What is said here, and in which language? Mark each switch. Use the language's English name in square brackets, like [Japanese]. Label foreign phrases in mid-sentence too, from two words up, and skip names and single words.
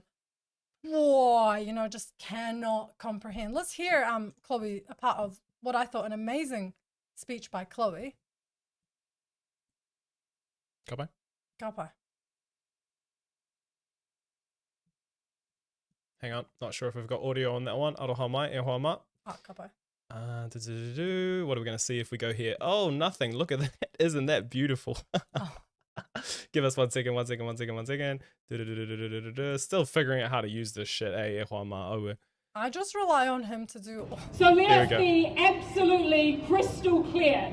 [English] Whoa, just cannot comprehend. Let's hear Chloe, a part of what I thought an amazing speech by Chloe. Kapai. Kapai. Hang on, not sure if we've got audio on that one. [Māori] Aroha mai, e hoa ma. [English] Kapai. What are we going to see if we go here? Oh, nothing. Look at that. Isn't that beautiful? Oh. Give us 1 second. Still figuring out how to use this shit. I just rely on him to do all. So let us be absolutely crystal clear.